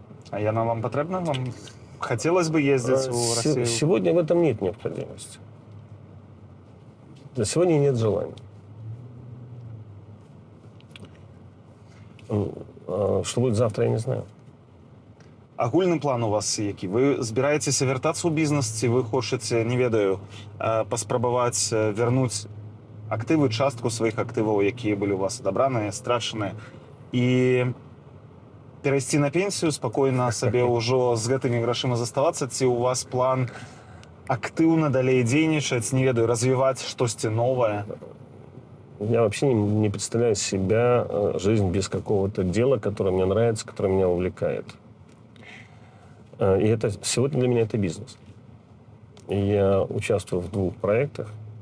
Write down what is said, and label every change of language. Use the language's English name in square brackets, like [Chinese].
[Belarusian] А яна вам потрібна? [Russian] Вам хотелось бы ездить в Россию? Сегодня в этом нет необходимости. Сегодня нет желания. Что будет завтра, я не знаю. [Belarusian] Агульны план у вас які? Вы збіраецеся вяртацца ў бізнес, ці вы хочаце, не ведаю, паспрабаваць вярнуць актывы, частку сваіх актываў, якія былі у вас адабраныя, страчаныя, і перайсці на пенсію, спакойна сабе ўжо з гэтымі грашыма заставацца, ці у вас план актыўна далей дзейнічаць, не ведаю, развіваць штосьці новае? [Russian] Я вообще не представляю себя жизнь без какого-то дела, которое мне нравится, которое меня увлекает. И это сегодня для меня это бизнес. И я участвую в 2 проектах.